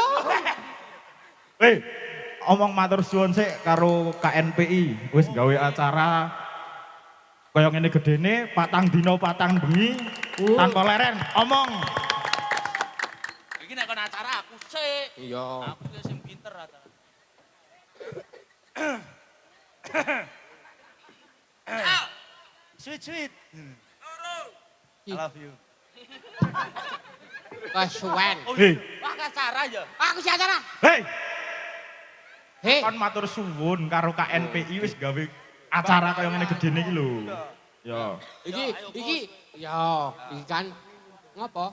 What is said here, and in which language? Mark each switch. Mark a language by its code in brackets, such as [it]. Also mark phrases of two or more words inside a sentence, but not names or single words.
[jv] Hei, omong matur suwun sik karo KNPI wis gawe acara kaya ngene gedene patang dina patang bengi tanpa leren. Omong. Iki nek kon acara aku sik. Iya. Aku ki sing pinter acara. [en] Sweet sweet. I love you. [jv] Kesuwen. Hei, Wah acara ya. Aku si acara. hei, Hei. kon matur suwun karo KNPI wis gawe acara kaya ngene gedene iki lho. Yo. Iki kan ngopo?